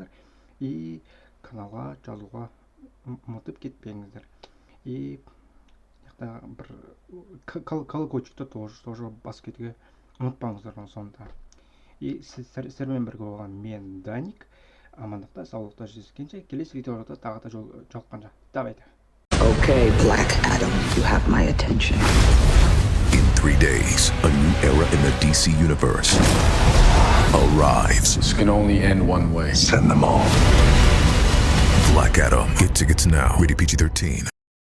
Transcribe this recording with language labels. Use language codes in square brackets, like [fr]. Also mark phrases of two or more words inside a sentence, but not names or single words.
[kk] И каналға жазуға ұмытып кетпеңіздер. И бір колокольчикті тоже басып кетуге ұмытпаңыздар сонда. И сіздермен бірге болған мен Даник. Амандықта, саулықта жүздескенше, келесі видеоларда тағы да жолыққанша. Давайте. [en] Okay, Black Adam, you have my attention. In 3 days, a new era in the DC universe arrives. This can only end one way. Send them all. Black Adam. Get tickets now. Rated PG-13.